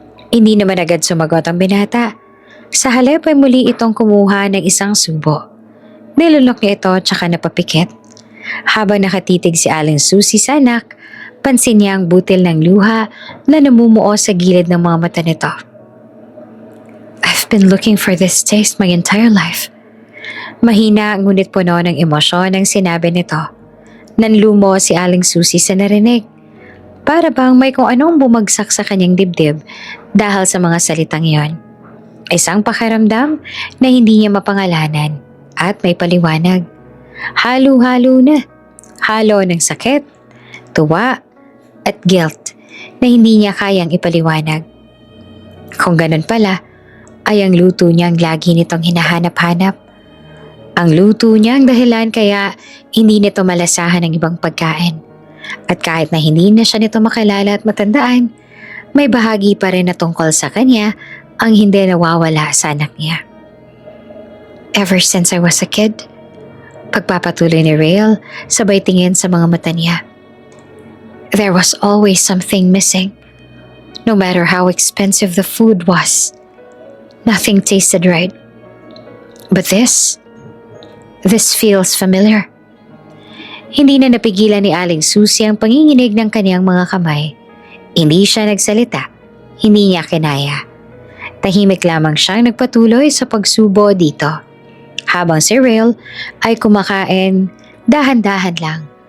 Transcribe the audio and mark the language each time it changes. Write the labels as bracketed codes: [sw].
[tl] Hindi naman agad sumagot ang binata. Sa halip ay muli itong kumuha ng isang subo. Nilunok niya ito tsaka napapikit. Habang nakatitig si Aling Susie sa anak, pansin niya ang butil ng luha na namumuo sa gilid ng mga mata nito. [en] I've been looking for this taste my entire life. [tl] Mahina ngunit puno ng emosyon ang sinabi nito. Nanlumo si Aling Susie sa narinig. Para bang may kung anong bumagsak sa kanyang dibdib dahil sa mga salitang iyon. Isang pakiramdam na hindi niya mapangalanan at may paliwanag. Halo-halo na. Halo ng sakit, tuwa, at guilt na hindi niya kayang ipaliwanag. Kung ganun pala, ay ang luto niyang lagi nitong hinahanap-hanap. Ang luto niya ang dahilan kaya hindi nito malasahan ang ibang pagkain. At kahit na hindi na siya nito makilala at matandaan, may bahagi pa rin na tungkol sa kanya ang hindi nawawala sa anak niya. [en] Ever since I was a kid, [tl] pagpapatuloy ni Rael sabay tingin sa mga mata niya. [en] There was always something missing. No matter how expensive the food was, nothing tasted right. But this feels familiar. [tl] Hindi na napigilan ni Aling Susie ang panginginig ng kaniyang mga kamay. Hindi siya nagsalita. Hindi niya kinaya. Tahimik lamang siyang nagpatuloy sa pagsubo dito. Habang si Rael ay kumakain dahan-dahan lang.